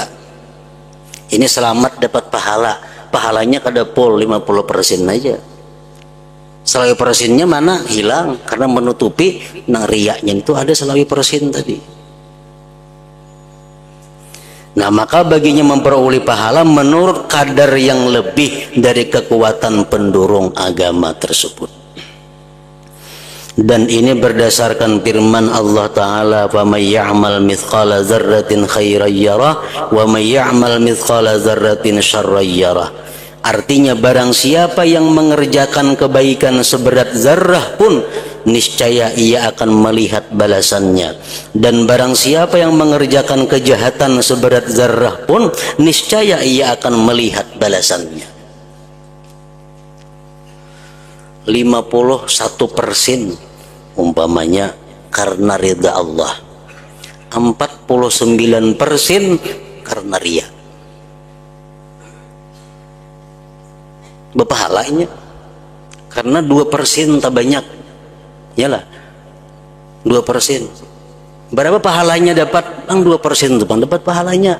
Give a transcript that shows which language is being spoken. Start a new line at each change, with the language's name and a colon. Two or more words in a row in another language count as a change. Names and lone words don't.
Banjar: Ini selamat dapat pahala. Pahalanya kada pol 50% aja. Selawi persennya mana? Hilang karena menutupi nang riyanya itu ada selawi persen tadi. Nah,
Indonesian: maka baginya memperoleh pahala menurut kadar yang lebih dari kekuatan pendurung agama tersebut. Dan ini berdasarkan firman Allah Ta'ala,
Arabic: فَمَنْ يَعْمَلْ مِثْقَالَ ذَرَّةٍ خَيْرًا يَرَهُ وَمَنْ يَعْمَلْ مِثْقَالَ ذَرَّةٍ شَرًّا يَرَهُ.
Indonesian: Artinya barang siapa yang mengerjakan kebaikan seberat zarrah pun, niscaya ia akan melihat balasannya. Dan barang siapa yang mengerjakan kejahatan seberat zarrah pun, niscaya ia akan melihat balasannya. 51% umpamanya karena ridha Allah, 49% karena ria. Berpahalanya karena 2% tak banyak, yalah 2%.
Banjar: Berapa pahalanya dapat? Ang 2% itu bang dapat pahalanya.